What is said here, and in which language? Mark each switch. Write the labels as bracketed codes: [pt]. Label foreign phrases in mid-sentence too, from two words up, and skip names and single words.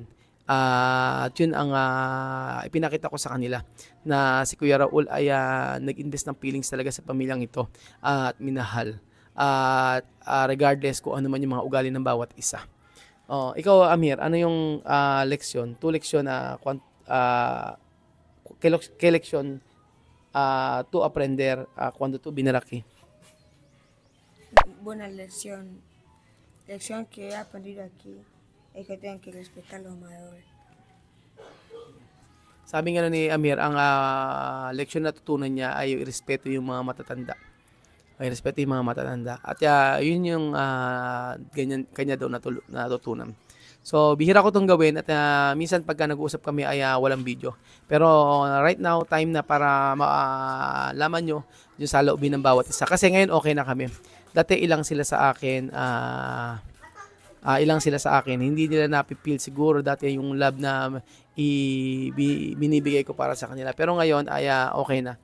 [tl] At yun ang ipinakita ko sa kanila na si Kuya Raul ay nag-invest ng feelings talaga sa pamilyang ito at minahal. At regardless kung ano man yung mga ugali ng bawat isa. Ikaw, Amir, ano yung leksyon? 2 leksyon na [es] ¿qué lección tú aprender cuando tú vienes aquí? Buena lección. Lección que he aprendido aquí es que tengo que respetar a los mayores. [tl] Sabi nga ni Amir, ang leksyon na tutunan niya ay respeto yung mga matatanda. Ay respeto yung mga matatanda. At yun yung kanya daw natutunan. So, bihira ko itong gawin at minsan pagka nag-uusap kami ay walang video. Pero [en] right now, [tl] time na para malaman nyo yung saloobin ng bawat isa. Kasi ngayon okay na kami. Dati ilang sila sa akin, hindi nila napipil siguro dati yung love na binibigay ko para sa kanila. Pero ngayon ay okay na.